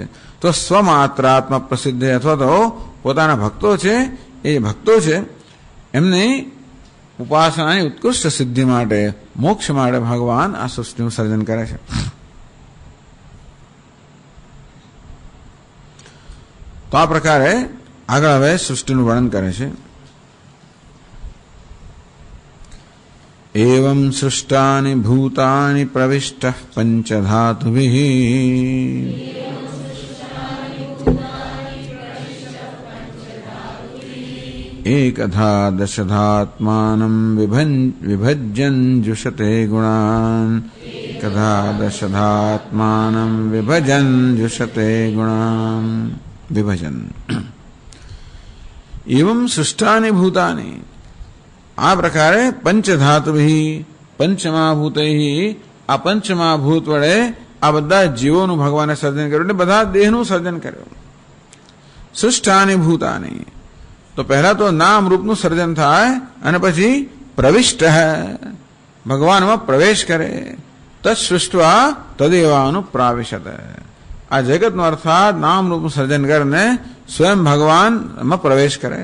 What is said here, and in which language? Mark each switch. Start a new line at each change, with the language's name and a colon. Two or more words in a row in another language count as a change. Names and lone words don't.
Gujarati: તો સ્વમાત્રાત્મ પ્રસિદ્ધ અથવા તો પોતાના ભક્તો છે, એ ભક્તો છે એમની ઉપાસનાની ઉત્કૃષ્ટ સિદ્ધિ માટે, મોક્ષ માટે ભગવાન આ સૃષ્ટિનું સર્જન કરે છે. તો આ પ્રકારે આગળ હવે સૃષ્ટિનું વર્ણન કરે છે.
Sanskrit: एवं सृष्टानि भूतानि प्रविष्टः पंचधातुभिः एकधा दशधात्मानं विभज्यन् जुषते गुणान् एकधा दशधात्मानं विभजन् जुषते गुणान् विभजन्. एवं सृष्टानि भूतानि
Gujarati: આ પ્રકારે
Sanskrit: पंचधातुभिः पंचमहाभूतैः
Gujarati: આ પંચમહાભૂત વડે આ બધા જીવોનું ભગવાને સર્જન કર્યું એટલે બધા દેહનું સર્જન કર્યું.
Sanskrit: સૃષ્ટાનિ ભૂતાનિ
Gujarati: તો પહેલા તો નામ રૂપનું સર્જન થાય અને પછી પ્રવિષ્ટ ભગવાનમાં પ્રવેશ કરે.
Sanskrit: તત્સૃષ્ટવા તદેવાનું પ્રાવિશત.
Gujarati: આ જગતનો અર્થાત નામ રૂપનું સર્જન કરીને સ્વયં ભગવાનમાં પ્રવેશ કરે.